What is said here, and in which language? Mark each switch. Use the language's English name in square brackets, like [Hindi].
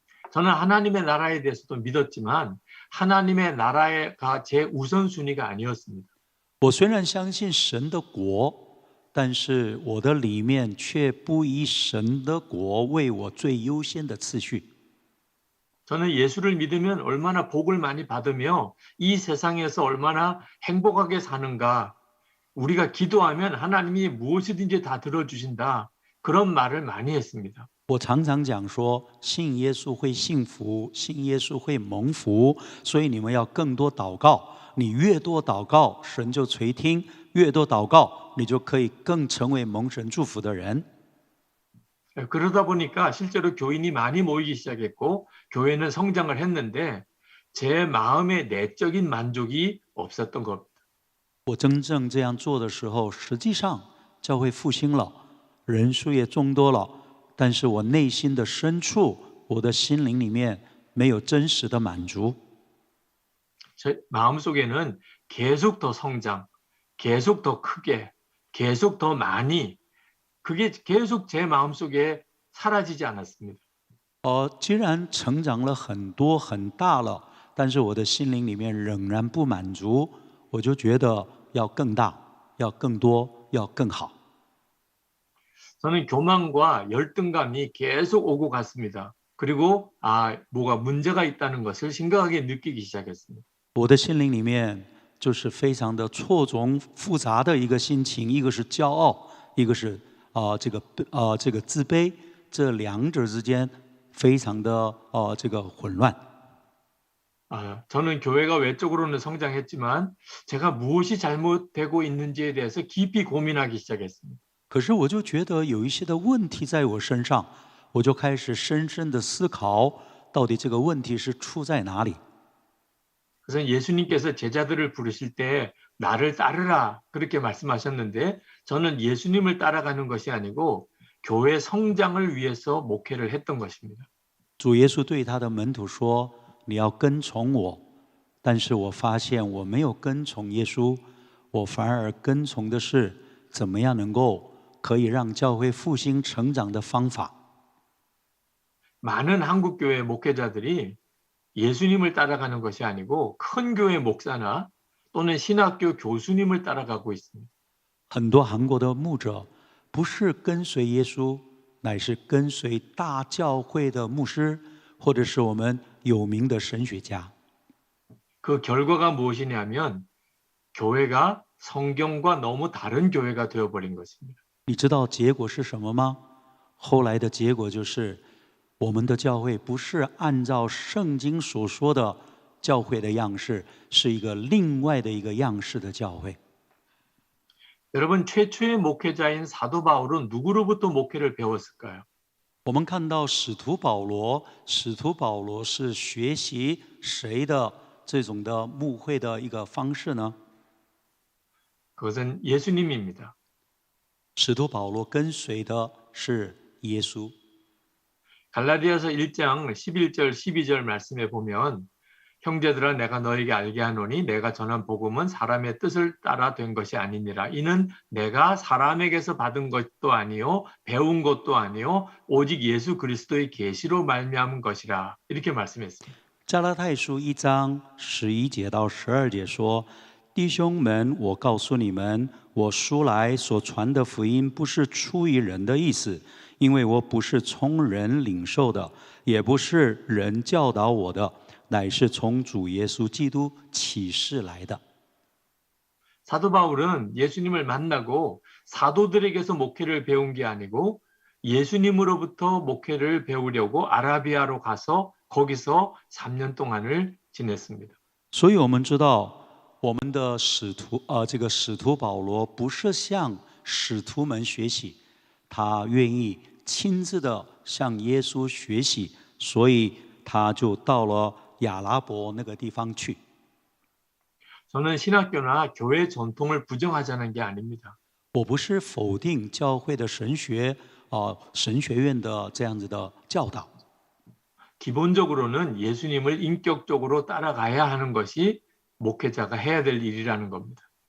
[Korean] 저는 하나님의 나라에 대해서도 믿었지만 하나님의 나라가 제 우선순위가 아니었습니다. [Chinese] 我虽然相信神的国，但是我的里面却不以神的国为我最优先的次序。 [Korean] 저는 예수를 믿으면 얼마나 복을 많이 받으며 이 세상에서 얼마나 행복하게 사는가. 우리가 기도하면 하나님이 무엇이든지 다 들어주신다. 그런 말을 많이 했습니다. [Chinese] 我常常讲说，信耶稣会幸福，信耶稣会蒙福，所以你们要更多祷告。你越多祷告，神就垂听；越多祷告，你就可以更成为蒙神祝福的人。 [Korean] 그러다 보니까 실제로 교인이 많이 모이기 시작했고 교회는 성장을 했는데 제 마음의 내적인 만족이 없었던 겁니다. [Chinese] 我真正这样做的时候，实际上教会复兴了，人数也众多了，但是我内心的深处，我的心灵里面没有真实的满足。 [Korean] 제 마음속에는 계속 더 성장, 계속 더 크게, 계속 더 많이 그게 계속 제 마음속에 사라지지 않았습니다. [Chinese] 既然成长了很多很大了，但是我的心灵里面仍然不满足，我就觉得要更大，要更多，要更好。 [Korean] 저는 교만과 열등감이 계속 오고 갔습니다. 그리고 뭐가 문제가 있다는 것을 심각하게 느끼기 시작했습니다. [Chinese] 我的心灵里面就是非常的错综复杂的一个心情，一个是骄傲，一个是这个自卑，这两者之间非常的这个混乱。 [Korean] 저는 교회가 외적으로는 성장했지만 제가 무엇이 잘못되고 있는지에 대해서 깊이 고민하기 시작했습니다. [Chinese] 可是我就觉得有一些的问题在我身上，我就开始深深的思考，到底这个问题是出在哪里。 [Korean] 그래서 예수님께서 제자들을 부르실 때 나를 따르라 그렇게 말씀하셨는데 저는 예수님을 따라가는 것이 아니고 교회 성장을 위해서 목회를 했던 것입니다. [Chinese] 主耶稣对他的门徒说：“你要跟从我。” 但是我发现我没有跟从耶稣，我反而跟从的是怎么样能够可以让教会复兴成长的方法。 [Korean] 많은 한국 교회 목회자들이 예수님을 따라가는 것이 아니고 큰 교회 목사나 또는 신학교 교수님을 따라가고 있습니다. [Chinese] 很多韩国的牧者不是跟随耶稣，乃是跟随大教会的牧师，或者是我们有名的神学家。 [Korean] 그 결과가 무엇이냐면 교회가 성경과 너무 다른 교회가 되어버린 것입니다. [Chinese] 你知道结果是什么吗？后来的结果就是，我们的教会不是按照圣经所说的教会的样式，是一个另外的一个样式的教会。 [Korean] 여러분, 최초의 목회자인 사도 바울은 누구로부터 목회를 배웠을까요? [Chinese] 我们看到使徒保罗，使徒保罗是学习谁的这种的牧会的一个方式呢？ [Korean] 그것은 예수님입니다. [Chinese] 使徒保罗跟随的是耶稣。 [Korean] 갈라디아서 1장 11절 12절 말씀에 보면 형제들아 내가 너에게 알게 하노니 내가 전한 복음은 사람의 뜻을 따라 된 것이 아니니라. 이는 내가 사람에게서 받은 것도 아니요 배운 것도 아니요 오직 예수 그리스도의 계시로 말미암은 것이라. 이렇게 말씀했습니다. [Chinese] 加拉太书1章11节到12节说：“弟兄们，我告诉你们，我书来所传的福音不是出于人的意思，因为我不是从人领受的，也不是人教导我的，乃是从主耶稣基督启示来的。” [Korean] 사도 바울은 예수님을 만나고 사도들에게서 목회를 배운 게 아니고 예수님으로부터 목회를 배우려고 아라비아로 가서 거기서 3년 동안을 지냈습니다. [Chinese] 所以我们知道，我们的这个使徒保罗不是向使徒们学习，他愿意亲自的向耶稣学习，所以他就到了亚拉伯那个地方去。 [Korean] 저는 신학교나 교회 전통을 부정하자는 게 아닙니다. [Chinese] 我不是否定教会的神学神学院的这样子的教导， [Korean] 기본적으로는 예수님을 인격적으로 따라가야 하는 것이 목회자가 해야 될 일이라는 겁니다.